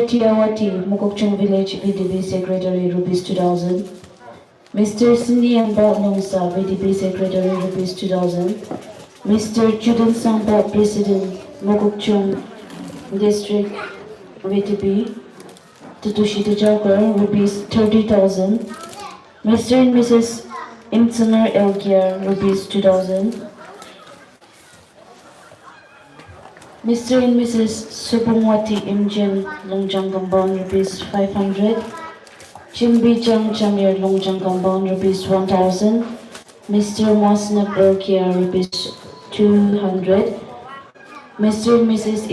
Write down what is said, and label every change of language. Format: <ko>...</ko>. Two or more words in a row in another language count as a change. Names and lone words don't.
<en>Tiawati Mukokchung Village VTP Secretary rupees 2000. Mr. Sindiamba Nongsa VTP Secretary rupees 2000. Mr. Judan Sangpa President Mukokchung District VTP Tutushi Tujakar rupees 30,000. Mr. and Mrs. Imtsener Elkiar rupees 2000. Mr. and Mrs. Subungwati Imjin Longjang Gambon rupees 500. Chimbijang Jamir Longjang Gambon rupees 1000. Mr. Mosnap Elkiar rupees 200. Mr. and Mrs.</en>